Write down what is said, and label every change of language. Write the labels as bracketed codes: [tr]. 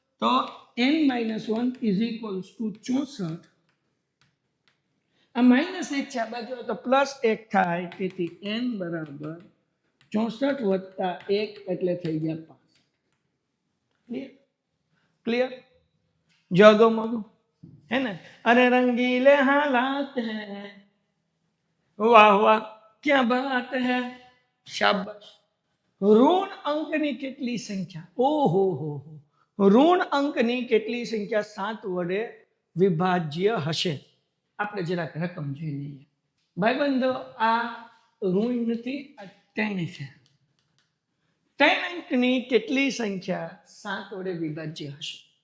[gu] તો n-1 is equals to 64. આ -1 છે, આ બાજુ તો +1 થાય, તેથી n બરાબર 64 વત્તા 1 એટલે થઈ ગયા 5. ક્લિયર? જગો મગો [hi] है ना? अरे रंगीले हालात हैं, वाह वाह क्या बात है, शाबाश. [gu] ઋણ અંકની કેટલી સંખ્યા? ઓહો હો, ઋણ અંકની કેટલી સંખ્યા 7 વડે વિભાજ્ય હશે? આપણે જરાક રકમ જોઈ લઈએ ભાઈબંધો. આ ઋણ નથી, આ 3 છે. 3 અંકની કેટલી સંખ્યા 7 વડે વિભાજ્ય હશે?